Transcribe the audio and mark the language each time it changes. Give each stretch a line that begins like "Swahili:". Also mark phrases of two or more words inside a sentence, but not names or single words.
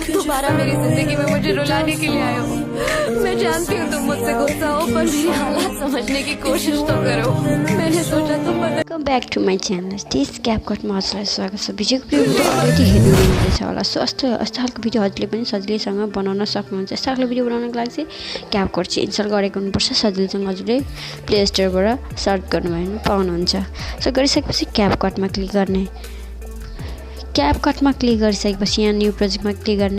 Hindi: दोबारा मेरी जिंदगी में मुझे रुलाने के लिए आए हो। मैं जानती हूँ तुम मुझसे गुस्सा हो, पर मेरी हालात समझने की कोशिश तो करो। मैंने सोचा तुम
English: welcome back to my channel
Nepali: टेक क्यापकटमा हजुरलाई स्वागत छ। भिडियोको भिडियो अलरेडी हेर्नु हुँदैछ होला। सो यस्तो खालको भिडियो हजुरले पनि सजिलैसँग बनाउन सक्नुहुन्छ। यस्तो खालको भिडियो बनाउनको लागि चाहिँ क्यापकट चाहिँ इन्स्टल गरेको हुनुपर्छ। सजिलैसँग हजुरले प्ले स्टोरबाट सर्च गर्नुभयो भने पाउनुहुन्छ। सो गरिसकेपछि क्यापकटमा क्लिक गर्ने। क्यापकटमा क्लिक गरिसकेपछि यहाँ
English: new projectमा
Nepali: क्लिक गर्ने।